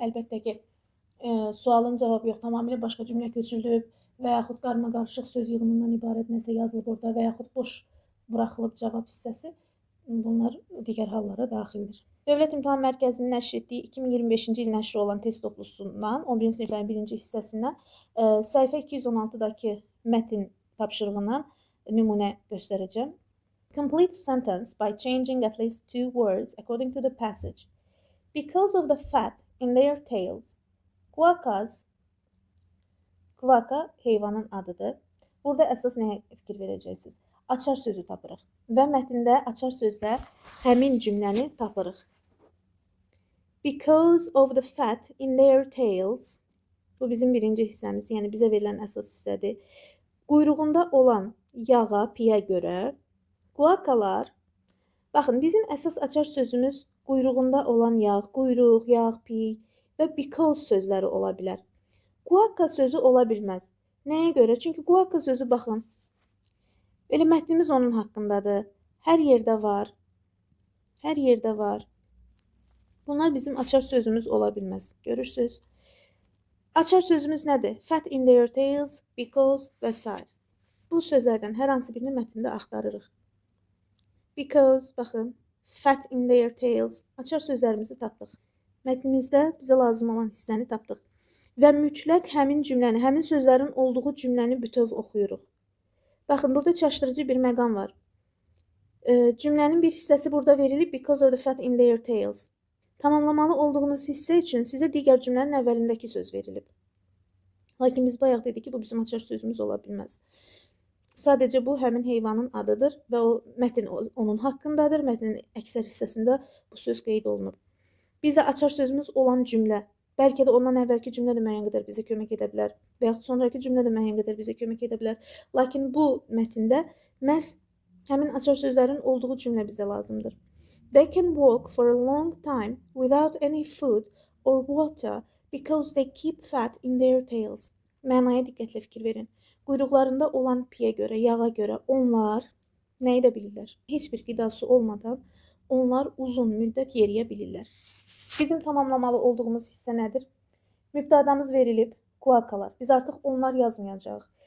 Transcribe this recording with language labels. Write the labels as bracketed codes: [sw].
[az] Əlbəttə ki, sualın cavabı yox, tamamilə başqa cümlə köçürülüb və yaxud qarma-qarışıq söz yığınından ibarət nəsə yazılıb orada və yaxud boş buraxılıb cavab hissəsi. Bunlar digər hallara daxildir. Dövlət İmtahan Mərkəzinin nəşr etdiyi 2025-ci il nəşri olan test toplusundan, 11-ci siniflərin birinci hissəsindən səhifə 216-dakı mətn tapşırığından nümunə göstərəcəm. [en] Complete sentence by changing at least 2 words according to the passage. Because of the fat in their tails, quokkas, [az] quokka heyvanın adıdır. Burada əsas nəyə fikir verəcəksiniz? Açar sözü tapırıq və mətndə açar sözlə həmin cümləni tapırıq. [en] Because of the fat in their tails. [az] Bu bizim birinci hissəmiz, yəni bizə verilən əsas hissədir. Quyruğunda olan yağa, piyə görə quakalar, baxın, bizim əsas açar sözümüz quyruğunda olan yağ, quyruq, yağ, piy və because sözləri ola bilər. Quaka sözü ola bilməz. Nəyə görə? Çünki quaka sözü, baxın, elə mətnimiz onun haqqındadır. Hər yerdə var. Hər yerdə var. Bunlar bizim açar sözümüz ola bilməz. Görürsünüz? Açar sözümüz nədir? [en] Fat in their tails, because [az] və s. Bu sözlərdən hər hansı birini mətndə axtarırıq. Because, baxın, [en] fat in their tails. [az] Açar sözlərimizi tapdıq. Mətnimizdə bizə lazım olan hissəni tapdıq. Və mütləq həmin cümləni, həmin sözlərin olduğu cümləni bütöv oxuyuruq. Baxın, burada çaşdırıcı bir məqam var. Cümlənin bir hissəsi burada verilib, [en] because of the fat in their tails. [az] Tamamlamalı olduğunuz hissə üçün sizə digər cümlənin əvvəlindəki söz verilib. Lakin biz bayaq dedik ki, bu bizim açar sözümüz ola bilməz. Sadəcə bu həmin heyvanın adıdır və o mətn onun haqqındadır. Mətnin əksər hissəsində bu söz qeyd olunub. Bizə açar sözümüz olan cümlə, bəlkə də ondan əvvəlki cümlə də müəyyən qədər bizə kömək edə bilər və yaxud sonraki cümlə də müəyyən qədər bizə kömək edə bilər. Lakin bu mətndə məhz həmin açar sözlərin olduğu cümlə bizə lazımdır. [en] They can walk for a long time without any food or water because they keep fat in their tails. [az] Mənaya diqqətlə fikir verin. Quyruqlarında olan piyə görə, yağa görə onlar nə edə bilirlər? Heç bir qidası olmadan onlar uzun müddət yeriyə bilirlər. Bizim tamamlamalı olduğumuz hissə nədir? Mübtədamız verilib, quakalar. Biz artıq onlar yazmayacağıq.